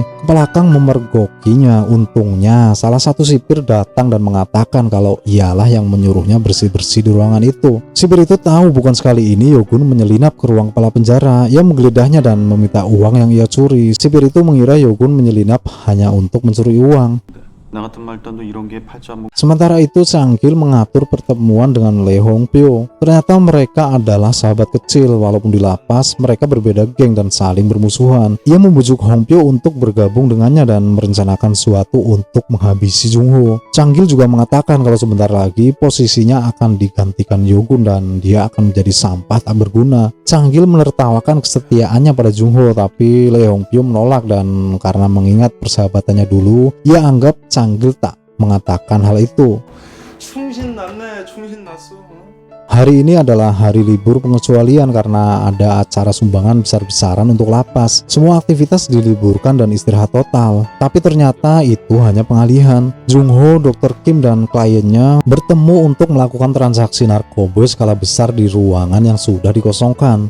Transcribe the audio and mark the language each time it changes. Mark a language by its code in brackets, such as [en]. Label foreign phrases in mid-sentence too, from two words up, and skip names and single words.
[id] Kepala Kang memergokinya. Untungnya salah satu sipir datang dan mengatakan kalau ialah yang menyuruhnya bersih-bersih di ruangan itu. Sipir itu tahu bukan sekali ini Yogun menyelinap ke ruang kepala penjara. Ia menggeledah dan meminta uang yang ia curi. Sipir itu mengira Yogun menyelinap hanya untuk mencuri uang. [ko] 나 같은 말단도 이런 게 팔자 안 먹. [id] Sementara itu Sang-gil mengatur pertemuan dengan Lee Hongpyo. Ternyata mereka adalah sahabat kecil. Walaupun di lapas mereka berbeda geng dan saling bermusuhan. Ia membujuk Hongpyo untuk bergabung dengannya dan merencanakan sesuatu untuk menghabisi Jung Ho. Sang-gil juga mengatakan kalau sebentar lagi posisinya akan digantikan Yogun dan dia akan menjadi sampah tak berguna. Sang-gil menertawakan kesetiaannya pada Jung Ho, tapi Lee Hongpyo menolak dan karena mengingat persahabatannya dulu, ia anggap Sang-gil tak mengatakan hal itu. [ko] 충신 났네, 충신 났어. [id] Hari ini adalah hari libur pengecualian karena ada acara sumbangan besar-besaran untuk lapas. Semua aktivitas diliburkan dan istirahat total. Tapi ternyata itu hanya pengalihan. Jung Ho, Dr. Kim, dan kliennya bertemu untuk melakukan transaksi narkoba skala besar di ruangan yang sudah dikosongkan.